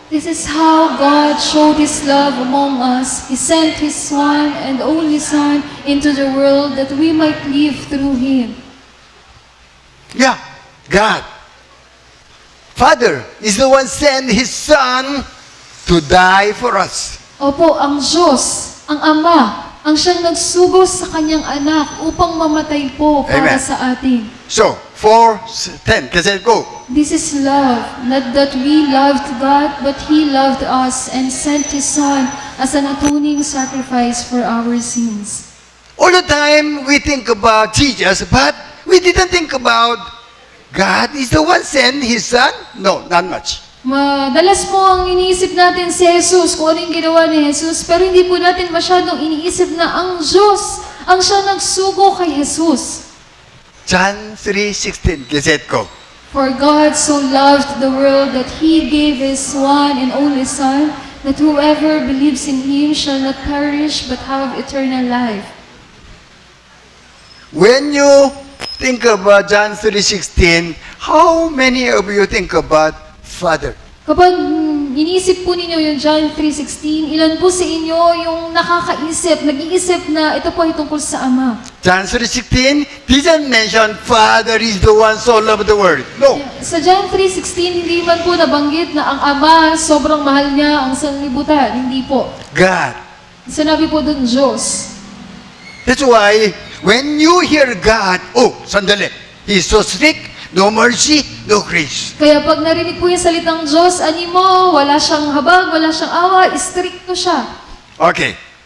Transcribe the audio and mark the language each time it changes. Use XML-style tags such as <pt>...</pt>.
<en>This is how God showed His love among us. He sent His one and only Son into the world that we might live through Him. Yeah, God. Father is the one sent His Son to die for us.</en> <tl>Opo, ang Diyos, ang Ama, ang siyang nagsugo sa kanyang anak upang mamatay po para</tl> <en>Amen.</en> <tl>sa atin.</tl> <en>So, 4:10. Kasi go. This is love, not that we loved God, but He loved us and sent His Son as an atoning sacrifice for our sins. All the time we think about Jesus, but we didn't think about God is the one sent His Son? No, not much.</en> <tl>Madalas po ang iniisip natin si Jesus, kung ano yung ginawa ni Jesus, pero hindi po natin masyadong iniisip na ang Diyos, ang siya nagsugo kay Jesus.</tl> <en>John 3:16. Kasi go. For God so loved the world that He gave His one and only Son, that whoever believes in Him shall not perish but have eternal life. When you think about John 3:16, how many of you think about Father?</en> <tl>Kapag iniisip po ninyo yung John 3:16, ilan po sa inyo yung nakakaisip, nag-iisip na ito po ay tungkol sa Ama?</tl> <en>John 3:16 didn't mention Father is the one so loved the world. No.</en> <tl>Sa John 3:16, hindi man po nabanggit na ang Ama, sobrang mahal niya ang sanlibutan. Hindi po.</tl> <en>God.</en> <tl>Sinabi po doon, Diyos.</tl> <en>That's why when you hear God, oh,</en> <tl>sandali,</tl> <en>He's so strict, no mercy, no grace.</en> <tl>Kaya pag narinig po yung salitang Diyos, animo, wala siyang habag, wala siyang awa, istrikto siya.</tl> <en>Okay.</en>